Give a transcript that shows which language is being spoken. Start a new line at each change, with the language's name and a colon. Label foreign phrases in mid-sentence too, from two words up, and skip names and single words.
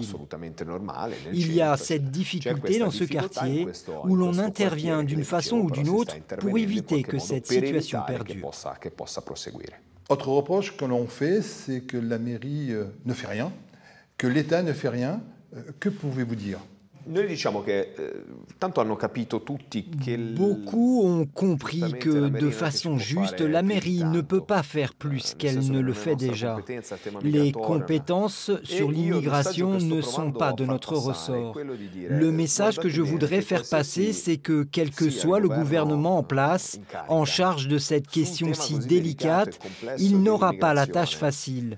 French: Il y a cette difficulté dans ce quartier où l'on intervient d'une façon ou d'une autre pour éviter que cette situation perdure. Autre reproche que l'on fait, c'est que la mairie ne fait rien, que l'État ne fait rien. Que pouvez-vous dire ?
Italian: Noi diciamo che tanto hanno capito tutti che
French: Beaucoup ont compris que, de façon juste, la mairie ne peut pas faire plus qu'elle ne le fait déjà. Les compétences sur l'immigration ne sont pas de notre ressort. Le message que je voudrais faire passer, c'est que quel que soit le gouvernement en place, en charge de cette question si délicate, il n'aura pas la tâche facile.